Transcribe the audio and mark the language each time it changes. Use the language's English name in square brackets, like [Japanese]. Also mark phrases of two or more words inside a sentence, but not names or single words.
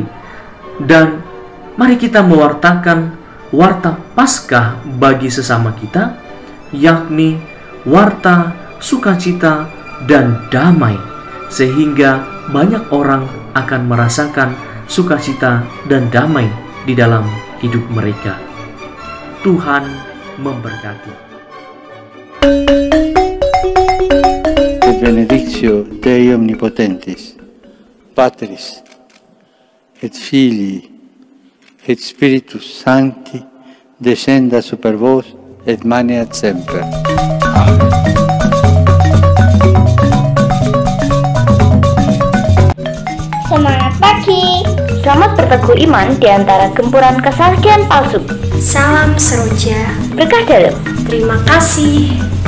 [Indonesian] Dan mari kita mewartakan warta Paskah bagi sesama kita, yakni warta sukacita dan damai, sehingga banyak orang akan merasakan sukacita dan damai di dalam hidup mereka. Tuhan memberkati. [Latin] Et benedictio Dei omnipotentis, Patris, et Filii, et Spiritus Sancti, descenda super vos et maneat semper. Amen. [Indonesian] Semangat pagi. Selamat berteguh iman di antara gempuran kesaksian palsu. Salam seroja. Berkah dalam. Terima kasih.